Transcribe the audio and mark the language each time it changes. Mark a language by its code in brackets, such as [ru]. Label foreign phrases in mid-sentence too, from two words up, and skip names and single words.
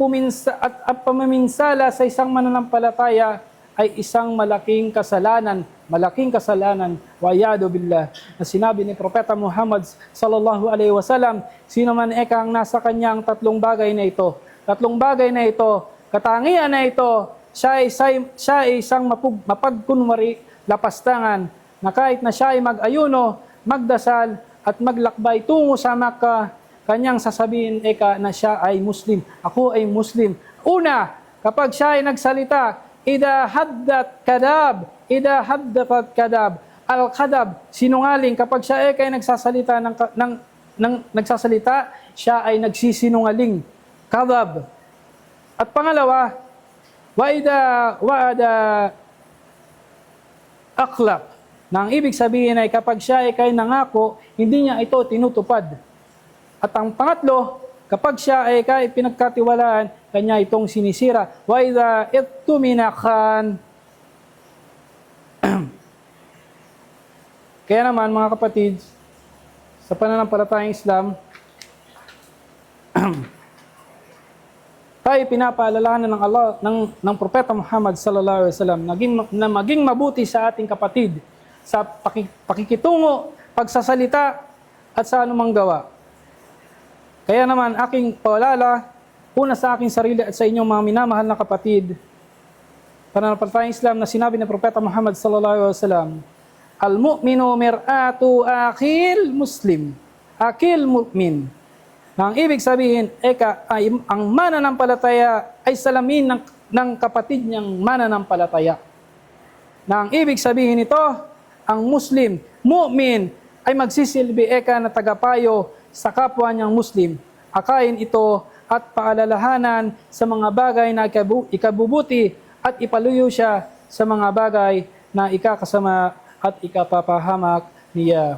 [tl] pamiminsala sa isang mananampalataya ay isang malaking kasalanan malaking kasalanan, [ar] والعياذ بالله, [tl] na sinabi ni Propeta Muhammad [ar] صلى الله عليه وسلم, [tl] sino man ang nasa kanyang tatlong bagay na ito, katangian na ito, siya ay isang mapagkunwari, lapastangan, na kahit na siya ay mag-ayuno, magdasal, at maglakbay tungo sa Makkah, kanyang sasabihin na siya ay Muslim. Ako ay Muslim. Una, kapag siya ay nagsalita, [ar] إذا حدث كذب. [tl] Al-kadab, sinungaling. Kapag siya ay nagsasalita nagsasalita, siya ay nagsisinungaling. Kadab. At pangalawa, [ar] وعد أخلف. [tl] Na ang ibig sabihin ay kapag siya ay nangako, hindi niya ito tinutupad. At ang pangatlo, kapag siya ay pinagkatiwalaan, kanya itong sinisira. [ar] وإذا اؤتمن خان. [tl] Kaya naman mga kapatid, sa pananampalatayang Islam, tayo pinapaalalahanan ng Allah, ng Propeta Muhammad [ar] صلى الله عليه وسلم, [tl] na maging mabuti sa ating kapatid sa pakikitungo, pagsasalita, at sa anumang gawa. Kaya naman aking paalala, una sa aking sarili at sa inyong mga minamahal na kapatid, pananampalatayang Islam na sinabi ng Propeta Muhammad [ar] صلى الله عليه وسلم, المؤمن مرآة أخي المسلم، أخي المؤمن. [tl] Na ang ibig sabihin, ang mananampalataya ay salamin ng kapatid niyang mananampalataya. Na ang ibig sabihin nito, ang Muslim, mu'min, ay magsisilbi na tagapayo sa kapwa niyang Muslim. Akayin ito at paalalahanan sa mga bagay na ikabubuti at ipaluyo siya sa mga bagay na ikakasama at ikapapahamak niya.